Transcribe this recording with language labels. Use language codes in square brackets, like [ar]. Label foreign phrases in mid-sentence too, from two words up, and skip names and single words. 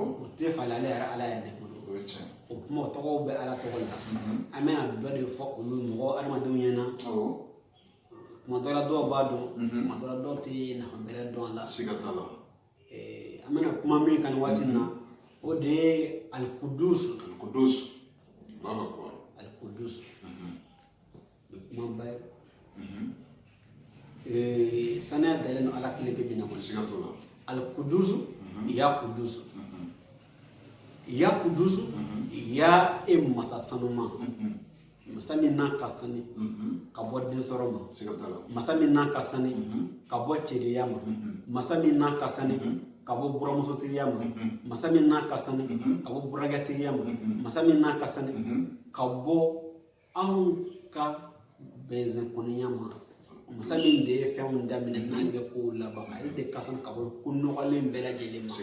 [bm] o tɛ falen ale yɛrɛ ala yɛrɛ de bolo O bɛ tiɲɛ. o kuma o tɔgɔw bɛ ala tɔgɔ la an bɛna dɔ de fɔ olu mɔgɔ adamadenw ɲɛna Awɔ. tuma dɔ la dɔw b'a dɔn tuma dɔ la dɔw tɛ nafa bɛrɛ dɔn a la Sigatala. an bɛna kuma min kan nin waati in na o de ye Al-Qudus Al-Qudus. [ar] الله أكبر. [bm] Al-Qudus kuma ba ye saniya dalen don ala kelen pe bin na ma Sigatala. Al-Qudus [ar] يا قدوس يا قدوس [bm] ya e masa sanuma masa min n'a ka sani ka bɔ den sɔrɔ ma Sigatala. masa min n'a ka sani ka bɔ cɛdiya ma masa min n'a ka sani ka bɔ buramusotigiya ma masa min n'a ka sani ka bɔ burankɛtigiya ma masa min n'a ka sani ka bɔ anw ka bɛnzɛn kɔnɔya ma masa min de ye fɛnw daminɛ n'an bɛ kow laban ale de ka sani ka bɔ ko nɔgɔlen bɛɛ lajɛlen ma